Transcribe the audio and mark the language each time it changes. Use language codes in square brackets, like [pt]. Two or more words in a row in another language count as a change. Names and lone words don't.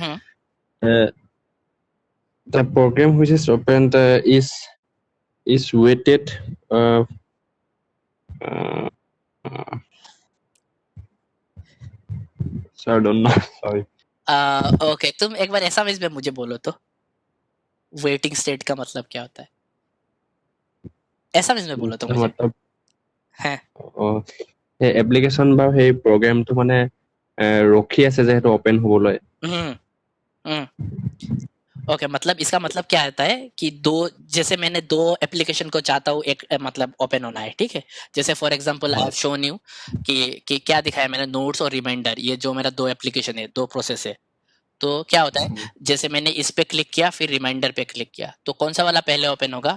[en] The program which is opened is waited. So I don't know. Sorry. [hi] ओके तुम एक बार ऐसा में मुझे बोलो तो [en] waiting state [hi] का मतलब क्या होता है ऐसा में बोलो तो मुझे मतलब है [as] এই এপ্লিকেশন বা সেই প্ৰগ্ৰামটো মানে ৰখি আছে যে সেইটো ওপেন হ'বলৈ [hi] ओके मतलब इसका मतलब क्या आता है कि जैसे मैंने दो एप्लीकेशन को चाहता हूँ एक मतलब ओपन होना है ठीक है जैसे [en] for example I have shown you [hi] कि क्या दिखाया मैंने नोट्स और रिमाइंडर ये जो मेरा दो एप्लीकेशन है दो प्रोसेस है तो क्या होता है जैसे मैंने इस पे क्लिक किया फिर रिमाइंडर पे क्लिक किया तो कौन सा वाला पहले ओपन होगा